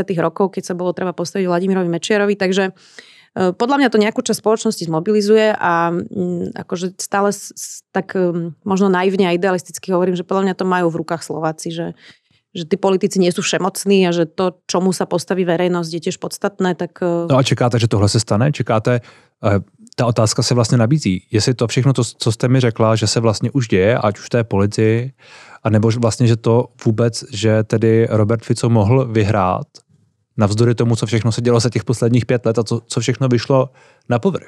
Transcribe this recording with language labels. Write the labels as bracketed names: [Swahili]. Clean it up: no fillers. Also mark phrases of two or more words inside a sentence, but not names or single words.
[Slovak] rokov, keď sa bolo treba postaviť Vladimirovi Mečiarovi, takže podľa mňa to nejakú časť spoločnosti zmobilizuje a akože stále tak možno naivne a idealisticky hovorím, že podľa mňa to majú v rukách Slováci, že tí politici nie sú všemocní a že to, čomu sa postaví verejnosť, je tiež podstatné, tak... [Czech] No a čekáte, že tohle se stane? Čekáte, ta otázka se vlastně nabízí. Jestli to všechno, co jste mi řekla, že se vlastně už děje, ať už v té policii, anebo vlastně, že to vůbec, že tedy Robert Fico mohl vyhrát, navzdory tomu, co všechno se dělo za těch posledních 5 let a co všechno vyšlo na povrch.